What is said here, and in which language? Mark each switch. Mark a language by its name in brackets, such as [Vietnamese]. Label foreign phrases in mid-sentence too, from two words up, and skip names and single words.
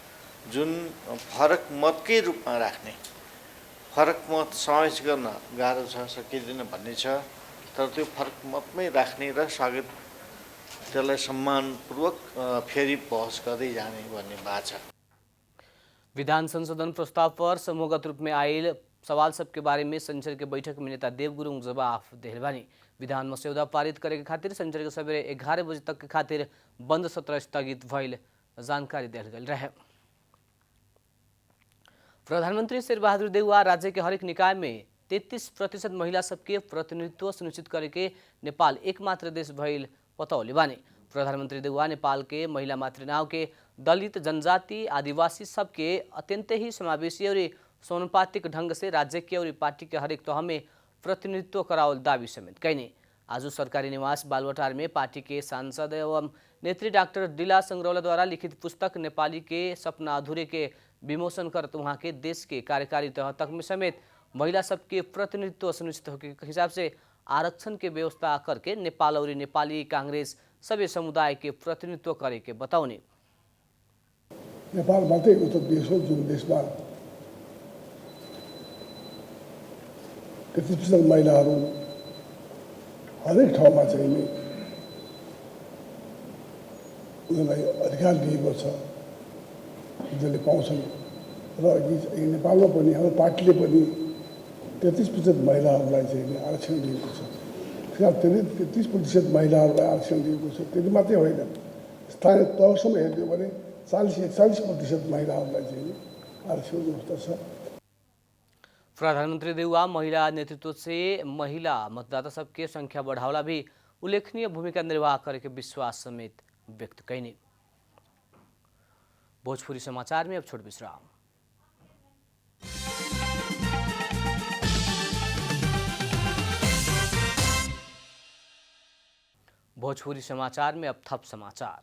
[Nepali] जुन फरक मतकै रूपमा राख्ने, फरक मत समावेश गर्न गाह्रो छ, सकिँदैन भन्ने छ। तर त्यो फरक मतमै राख्ने र स्वागत त्यसलाई सम्मानपूर्वक फेरि बहस गर्दै जाने भन्ने बात छ। [Bhojpuri] विधान संशोधन प्रस्ताव पर समूहगत रूप में आयल सवाल सबके बारे में शनिचर के बैठक में नेता देव गुरुङ जवाब देहल बानी। विधान मस्यौदा पारित करे के खातिर शनिचर के सवेरे 11 बजे तक के खातिर बंद सत्र स्थगित भइल जानकारी दिल गई रहे। प्रधानमंत्री शेरबहादुर देउवा राज्य के हरेक निकाय में 33% महिला सबके प्रतिनिधित्व सुनिश्चित करे के नेपाल एकमात्र देश भइल बतौले बानी। प्रधानमंत्री देउवा नेपाल के महिला मातृनाव के दलित, जनजाति, आदिवासी सबके अत्यंत ही समावेशी और समानुपातिक ढंग से राज्य के और पार्टी के हरेक तह में प्रतिनिधित्व करावल दावी समेत कैने। आज सरकारी निवास बालवाटार में पार्टी के सांसद एवं नेत्री डॉक्टर दिला संग्रौला द्वारा लिखित पुस्तक नेपाली के सपना अधूरे के विमोचन कर वहाँ के देश के कार्यकारी तह तक में समेत महिला सबके प्रतिनिधित्व सुनिश्चित होने के हिसाब से आरक्षण के व्यवस्था करके नेपाल और नेपाली कांग्रेस सभी समुदाय के प्रतिनिधित्व करे के बताउने। [Nepali] नेपाल मात्रै एउटा देश हो जुन देशमा 33% महिलाहरू हरेक ठाउँमा चाहिँ नि उनीहरूलाई अधिकार दिएको छ, उनीहरूले पाउँछन्। र यी नेपालमा पनि हाम्रो पार्टीले पनि 33% महिलाहरूलाई चाहिँ आरक्षण दिएको छ। फिलहाल 33% महिलाहरूलाई आरक्षण दिएको छ। त्यति मात्रै होइन, स्थानीय तहसम्म हेर्ने हो भने 40-41% महिलाहरूलाई चाहिँ आरक्षण व्यवस्था छ। [Bhojpuri] प्रधानमंत्री देउआ महिला नेतृत्व से महिला मतदाता सबके संख्या बढ़ावला भी उल्लेखनीय भूमिका निर्वाह करे के विश्वास समेत व्यक्त कैनी। भोजपुरी समाचार में अब छोट विश्राम। भोजपुरी समाचार में अब थप समाचार।